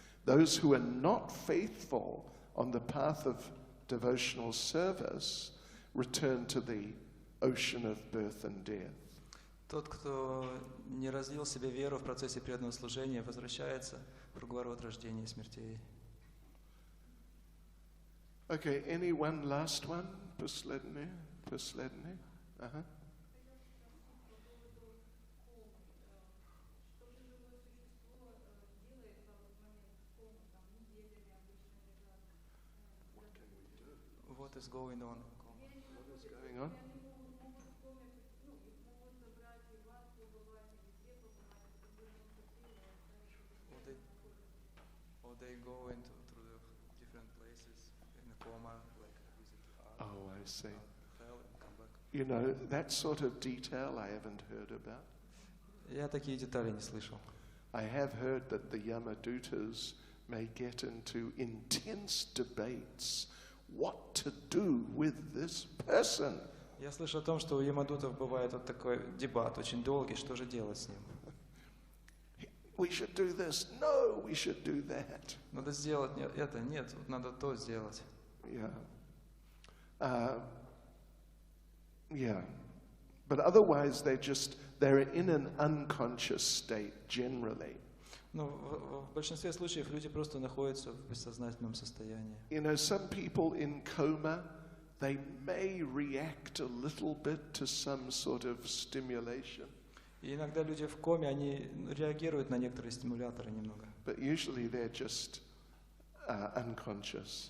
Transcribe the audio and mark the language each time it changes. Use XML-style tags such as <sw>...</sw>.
<en>Those who are not faithful on the path of devotional service return to the ocean of birth and death.</en> <ru>Тот, кто не развил в себе веру в процессе преданного служения, возвращается в круговорот рождения и смертей.</ru> <en>Okay, any one last one?</en> <ru>Последний?</ru> <en>Uh-huh. What is going on? What is going on? Or they go into through the different places in a coma, like visit Oh, I see. hell and come back. You know, that sort of detail I haven't heard about.</en> <ru>Я такие детали не слышал.</ru> <en>I have heard that the Yamadutas may get into intense debates what to do with this person.</en> <ru>Я слышал о том, что у ямадутов бывает вот такой дебат, очень долгий, что же делать с ним.</ru> <en>We should do this. No, we should do that.</en> <ru>Надо сделать это, нет, надо то сделать.</ru> <en>Yeah. Yeah. But otherwise they're in an unconscious state generally.</en> <ru>Но в большинстве случаев люди просто находятся в бессознательном состоянии.</ru> <en>You know, some people in coma, they may react a little bit to some sort of stimulation.</en> <ru>И иногда люди в коме, они реагируют на некоторые стимуляторы немного.</ru> <en>But usually they're just unconscious.</en>